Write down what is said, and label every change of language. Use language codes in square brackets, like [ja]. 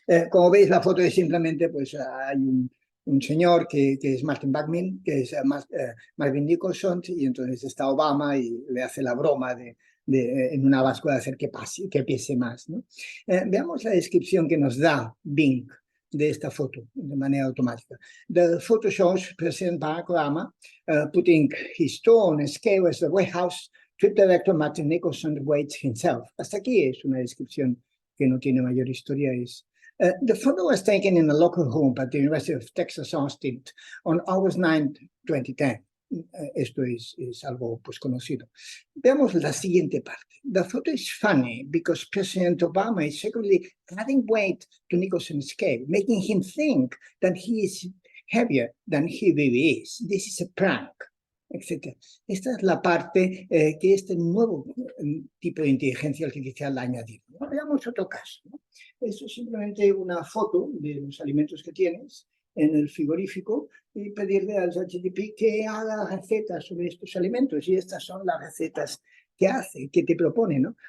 [es] Como veis, la foto es simplemente, pues hay un señor que es Martin Buckman, que es Marvin Nicholson, y entonces está Obama y le hace la broma en una báscula de hacer que pese más, ¿no? Veamos la descripción que nos da Bing de esta foto de manera automática. [en] The photo shows President Barack Obama putting his toe on a scale as the White House Trip Director Martin Nicholson weighs himself. [es] Hasta aquí es una descripción que no tiene mayor historia. [en] The photo was taken in a local home at the University of Texas, Austin, on August 9, 2010. [es] Esto es algo pues conocido. Veamos la siguiente parte. [en] The photo is funny because President Obama is secretly adding weight to Nicholson's scale, making him think that he is heavier than he really is. This is a prank, etc. [es] Esta es la parte que este nuevo tipo de inteligencia artificial ha añadido. ¿No? Veamos otro caso, ¿no? Esto es simplemente una foto de los alimentos que tienes en el frigorífico y pedirle al ChatGPT que haga recetas sobre estos alimentos. Y estas son las recetas que hace, que te propone, ¿no?